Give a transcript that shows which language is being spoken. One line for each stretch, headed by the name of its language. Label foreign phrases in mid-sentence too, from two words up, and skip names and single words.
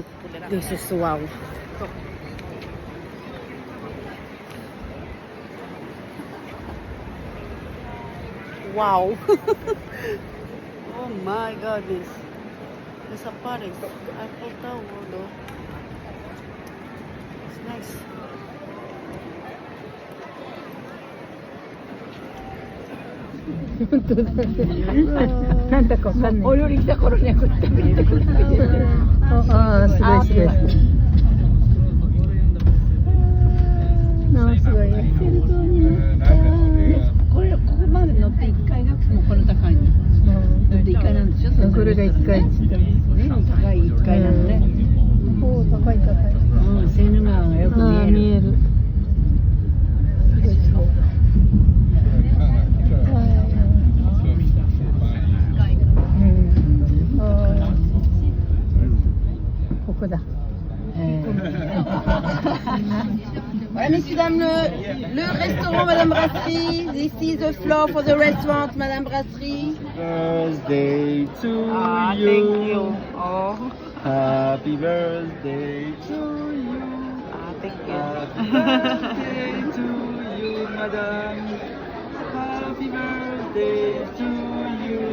English: This is wow. Wow. Oh my goodness. There's a Paris. Eiffel Tower though. It's nice.
Japanese: なんだかわかんない。お料理来た頃にはこうやって食べてくれて。ああ、すごいすごい。ああ、すごい。エッフェル塔にね。これここまで乗って1階がもうこの高いの。乗って1階なんでしょ。これが1階って言ったんですね。高い1階なのね。おお、高い。うん、セーヌ川がよく見える。
French: Voilà, messieurs, dames, le restaurant Madame Brasserie.
English: This is the floor for the restaurant Madame Brasserie. Birthday to you. Thank you. Oh, Happy birthday to you. thank you. Happy birthday to you, madam. Happy birthday to you.